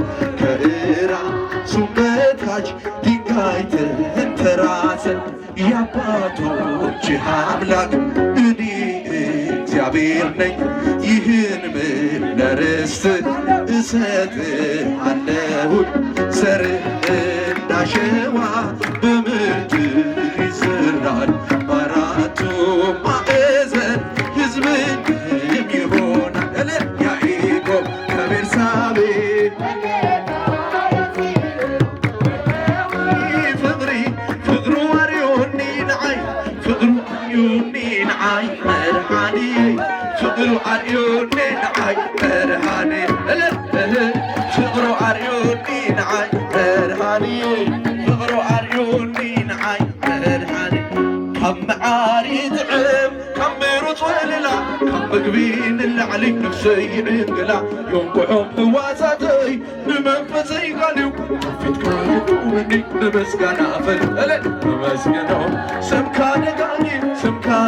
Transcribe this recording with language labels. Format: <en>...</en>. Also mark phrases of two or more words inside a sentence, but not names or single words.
<am>ከራሱም በታች ድንጋይ ተንተራሰ የአባቶች አምላክ እኔ እግዚአብሔር ነኝ ይህን ምድር ርስት እሰጥሃለሁኝ ዘርህ እንዳሸዋ በምድር ይዘራል በአራቱም ማዕዘን ሕዝብህም ይሆናል ያዕቆብ ከቤርሳቤ</am> <ti>ፍቅሩ አርዮኒ ንዓይ መድኃኒ ፍቅሩ አርዮኒ ንዓይ መድኃኒ ፍቅሩ አርዮኒ ንዓይ መድኃኒ ፍቅሩ ኣርዩኒ ንዓይ መድኃኒ ካብ መዓሪ ጥዕም ካብ ምሩፅ ወልላ ካብ ምግቢ ንላዕሊ ነፍሰይ ይዕንግላ የንቁሖም ህዋሳተይ ንመንፈሰይ ቃልዩ ፊትካ ይቁምኒ ንምስጋና ፈልአለ ንመስግኖ ስምካ ደጋጊም ስምካ</ti>